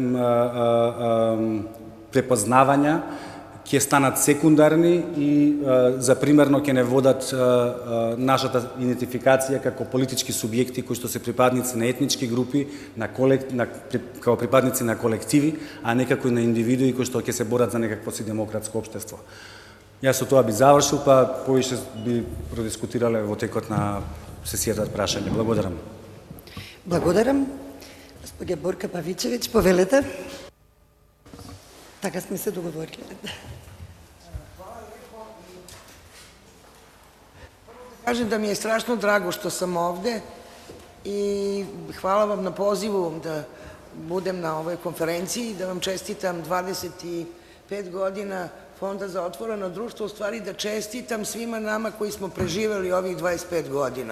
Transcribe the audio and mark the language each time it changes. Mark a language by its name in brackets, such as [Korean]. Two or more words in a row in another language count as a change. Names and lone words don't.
[Macedonian] препознавања ќе станат секундарни и за примерно ќе не водат нашата идентификација како политички субјекти кои што се припадници на етнички групи, како припадници на колективи, а не како на индивидуи кои што ќе се борат за некакво си демократско општество. Јас со тоа би завршил, па повише би продискутирале во текот на сесијата прашање. Благодарам. Благодарам. Господја Борка Павичевиќ, повелете. Така сме се договорили. [Serbian] Kažem da mi je strašno drago što sam ovde i hvala vam na pozivu da budem na ovoj konferenciji i da vam čestitam 25 godina Fonda za otvoreno društvo, u stvari da čestitam svima nama koji smo preživeli ovih 25 godina.